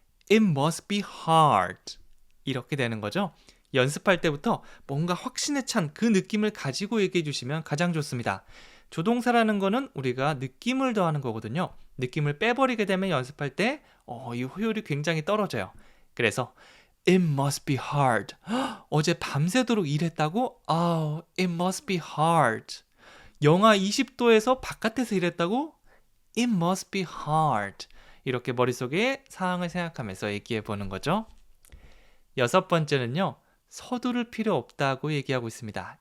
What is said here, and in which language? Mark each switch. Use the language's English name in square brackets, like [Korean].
[English] It must be hard. [Korean] 이렇게 되는 거죠. 연습할 때부터 뭔가 확신에 찬 그 느낌을 가지고 얘기해 주시면 가장 좋습니다. 조동사라는 거는 우리가 느낌을 더하는 거거든요. 느낌을 빼버리게 되면 연습할 때 이 효율이 굉장히 떨어져요. [English] 그래서 It must be hard. [Korean] 어제 밤새도록 일했다고? [English] It must be hard. [Korean] 영하 20도에서 바깥에서 일했다고? [English] It must be hard. [Korean] 이렇게 머릿속에 상황을 생각하면서 얘기해 보는 거죠. 여섯 번째는요. 서두를 필요 없다고 얘기하고 있습니다.